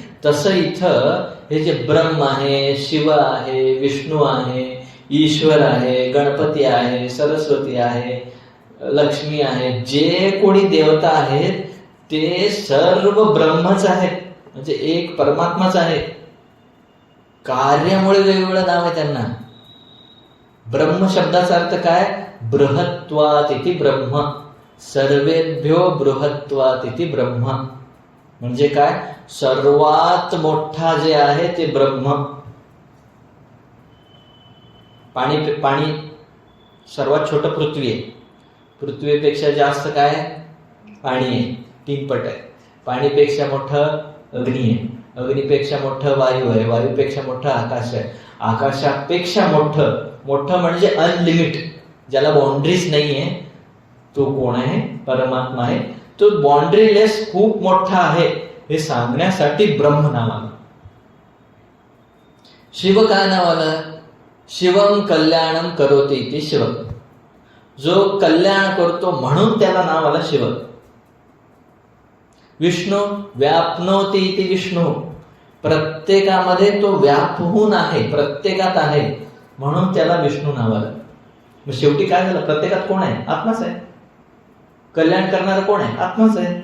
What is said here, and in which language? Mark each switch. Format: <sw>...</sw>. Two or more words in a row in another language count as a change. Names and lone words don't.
<mr>तसं इथं हे जे ब्रह्म आहे, शिव आहे, विष्णू आहे, ईश्वर आहे, गणपती आहे, सरस्वती आहे, लक्ष्मी आहे, जे कोणी देवता आहेत ते सर्व ब्रह्मच आहेत, म्हणजे एक परमात्माच आहे. कार्यामुळे वेगवेगळं नाव आहे त्यांना. ब्रह्म शब्दाचा अर्थ काय,</mr> <sa>बृहत्वात इति ब्रह्म, सर्वेभ्यो बृहत्वात इति ब्रह्म.</sa> <mr>म्हणजे काय, सर्वात मोठा जे आहे ते ब्रह्म. पाणी सर्वात छोटं पृथ्वी आहे, पृथ्वीपेक्षा जास्त काय पाणी आहे, 3 पट आहे. पाणीपेक्षा मोठं अग्नी आहे, अग्नीपेक्षा मोठं वायू आहे, वायूपेक्षा मोठं आकाश आहे, आकाशापेक्षा मोठं म्हणजे अनलिमिट, ज्याला बाउंड्रीज नाहीये, तो कोण आहे, परमात्मा आहे. तो बाउंड्रीलेस खूप मोठा आहे हे सांगण्यासाठी ब्रह्म नाव आलं. शिव काय नाव आलं,</mr> <sa>शिवम कल्याणम करोति इति शिव,</sa> <mr>जो कल्याण करतो म्हणून त्याला नाव आलं शिव.</mr> <sa>विष्णू व्यापनोति इति विष्णू,</sa> <mr>प्रत्येकामध्ये तो व्यापहून आहे, प्रत्येकात आहे म्हणून त्याला विष्णू नाव आलं. मग शेवटी काय झालं, प्रत्येकात कोण आहे, आत्माच आहे. कल्याण करणारा कोण आहे, आत्माच आहे.</mr>